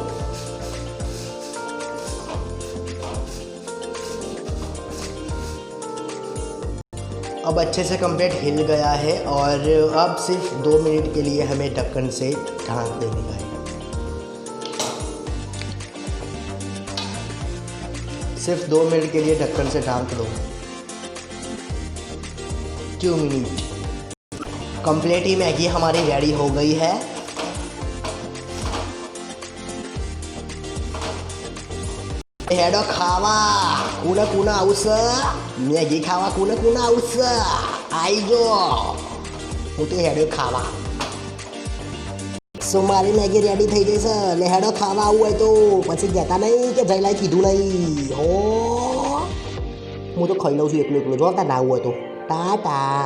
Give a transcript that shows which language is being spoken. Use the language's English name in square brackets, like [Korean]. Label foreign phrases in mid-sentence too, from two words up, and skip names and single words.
[Hindi] अब अच्छे से कंप्लीट हिल गया है और अब सिर्फ 2 मिनट के लिए हमें ढक्कन से ढाँक देने का है। सिर्फ 2 मिनट के लिए ढक्कन से ढाँक दो। 2 मिनट कंप्लीट ही मैगी हमारी रेडी हो गई है। [Gujarati] હેડો ખાવા કુના કુના આઉસ મેગી ખાવા કુના કુના આઉસ આઇજો હું તો હેડો ખાવા। મારી મેગી રેડી થઈ ગઈ છે ને હેડો ખાવા આવું હોય તો પછી કહેતા નહીં કે જયલાએ કીધું નહીં હો। હું તો ખાઈ લઉં છું એકલું એકલું, જો તાર ના આવું હોય તો ટાટા।